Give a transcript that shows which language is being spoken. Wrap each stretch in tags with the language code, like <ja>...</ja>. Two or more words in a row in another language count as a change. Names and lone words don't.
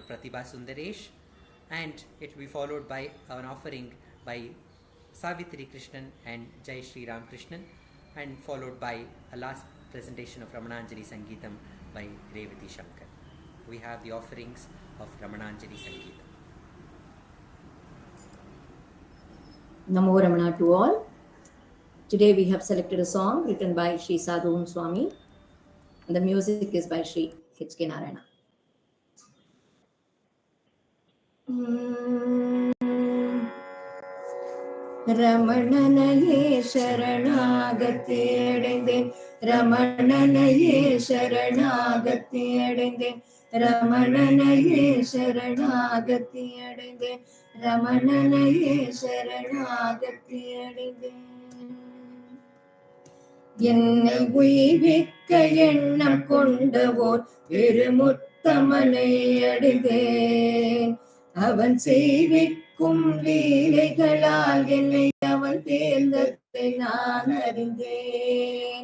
<en>Pratibha Sundaresh, and it will be followed by an offering by Savitri Krishnan and Jaisriram Krishnan, and followed by a last presentation of Ramananjali Sangeetam by Revathi Sankar. We have the offerings of Ramananjali Sangeetam. Namo Ramana to all. Today we have selected a song written by Sri Sadhu Swami, and the music is by Sri H.K. Narayana.</en> <ta>ரமணனையே சரணாகதி அடைந்தேன், ரமணனையே சரணாகதி அடைந்தேன், ரமணனையே சரணாகதி அடைந்தேன், ரமணனையே சரணாகதி அடைந்தேன். என்னை உய்விக்க எண்ணம் கொண்டவோர் பெருமுத்தமனை அடைந்தேன். அவன் செய்விக்கும் லீலைகளால் என்னை அவன் தேர்ந்ததை நான் அறிந்தேன்.</ta>